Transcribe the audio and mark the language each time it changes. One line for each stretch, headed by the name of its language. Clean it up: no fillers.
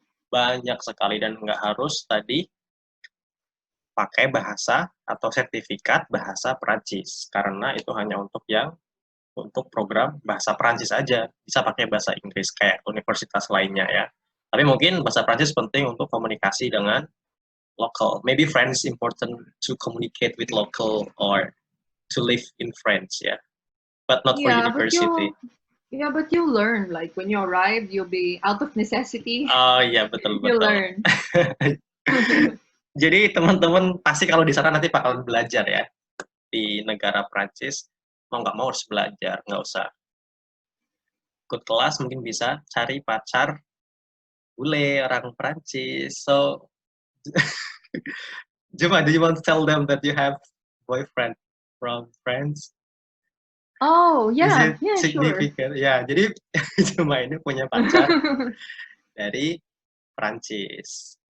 Indonesian: Banyak sekali, dan nggak harus tadi pakai bahasa atau sertifikat bahasa Perancis. Karena itu hanya untuk program bahasa Perancis aja. Bisa pakai bahasa Inggris kayak universitas lainnya ya. Tapi mungkin bahasa Perancis penting untuk komunikasi dengan local.
English: Maybe French is important to communicate with local or to live in France, yeah. But not for university. But you learn. Like when you arrive, you'll be out of necessity.
Indonesian: Oh iya, betul.
English: You learn.
Indonesian: Jadi teman-teman pasti kalau di sana nanti bakalan belajar ya. Di negara Prancis, mau nggak mau harus belajar, nggak usah ikut kelas, mungkin bisa cari pacar bule orang Prancis.
English: So, Gema, do you want to tell them that you have boyfriend from France? Oh, yeah, significant?
Indonesian: Ya, jadi Gema ini punya pacar dari Prancis.